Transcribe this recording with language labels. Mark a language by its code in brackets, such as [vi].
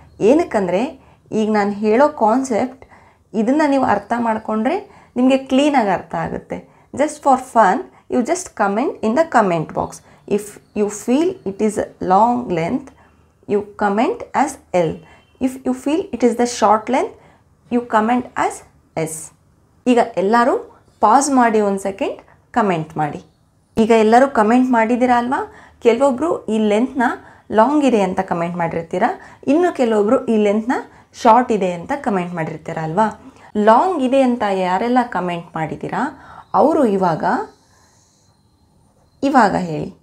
[kn] ಏನಕ್ಕಂದರೆ ಈಗ ನಾನು ಹೇಳೋ ಕಾನ್ಸೆಪ್ಟ್ ಇದನ್ನು ನೀವು ಅರ್ಥ ಮಾಡಿಕೊಂಡ್ರೆ ನಿಮಗೆ ಕ್ಲೀನಾಗಿ ಅರ್ಥ ಆಗುತ್ತೆ. [en] Just for fun you just comment in the comment box. If you feel it is long length you comment as L. If you feel it is the short length, you comment as S. [kn] ಈಗ ಎಲ್ಲರೂ pass ಮಾಡಿ ಒಂದು second comment ಮಾಡಿ. ಈಗ ಎಲ್ಲರೂ comment ಮಾಡಿದ್ದೀರಾ ಅಲ್ವಾ? ಕೆಲವೊಬ್ಬರು ಈ ಲೆಂತ್ನ ಲಾಂಗ್ ಇದೆ ಅಂತ ಕಮೆಂಟ್ ಮಾಡಿರ್ತೀರ, ಇನ್ನು ಕೆಲವೊಬ್ಬರು ಈ ಲೆಂತ್ನ ಶಾರ್ಟ್ ಇದೆ ಅಂತ ಕಮೆಂಟ್ ಮಾಡಿರ್ತೀರ ಅಲ್ವಾ? ಲಾಂಗ್ ಇದೆ ಅಂತ ಯಾರೆಲ್ಲ ಕಮೆಂಟ್ ಮಾಡಿದ್ದೀರಾ ಅವರು ಇವಾಗ ಹೇಳಿ.